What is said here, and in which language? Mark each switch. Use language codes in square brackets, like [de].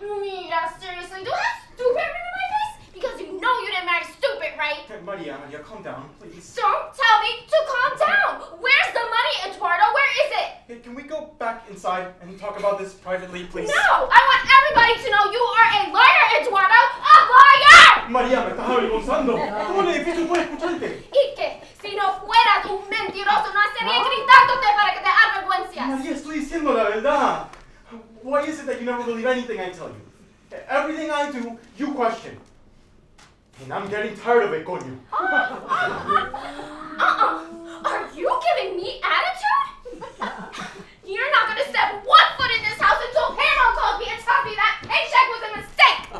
[en] Mira, seriously, do I have stupid written in my face? Because you know you didn't marry stupid, right? Hey, Maria, calm down, please. Don't tell me to calm down. Where's the money, Eduardo? Where is it? Hey, can we go back inside and talk about this privately, please? No, I want everybody to know you are a liar, Eduardo. A liar! [es] María, me estás avergonzando. ¿Cómo el edificio puede escucharte? ¿Y qué? Si no fueras un mentiroso, no estaría gritándote para que te avergüences. María, estoy diciendo la verdad. [en] Why is it that you never believe anything I tell you? Everything I do, you question. And I'm getting tired of it, coño. Are you giving me attitude? You're not gonna step 1 foot in this house until Pamela calls me and tells me that paycheck was a mistake!